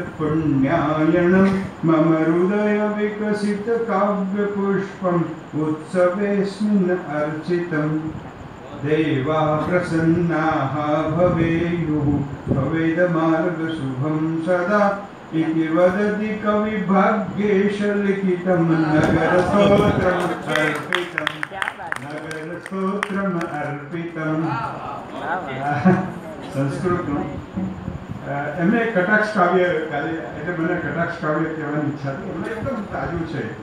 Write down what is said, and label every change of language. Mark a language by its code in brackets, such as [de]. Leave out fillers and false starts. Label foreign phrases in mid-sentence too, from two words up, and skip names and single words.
[sa] पुण्यायनं मम हृदय विकसित काव्य पुष्पम् उत्सवेऽस्मिन् अर्चितं देवा प्रसन्नाः भवेयुः भवेदमार्ग शुभं सदा इति वदति कवि भाग्येश लिखितं नगरस्तोत्रम् अर्पितं नगरस्तोत्रम् अर्पितं [gu] સંસ્કૃત એમને કટાક્ષ કાવ્ય એટલે મને કટાક્ષ કાવ્ય કહેવાની ઈચ્છા હતી એમને એકદમ તાજું છે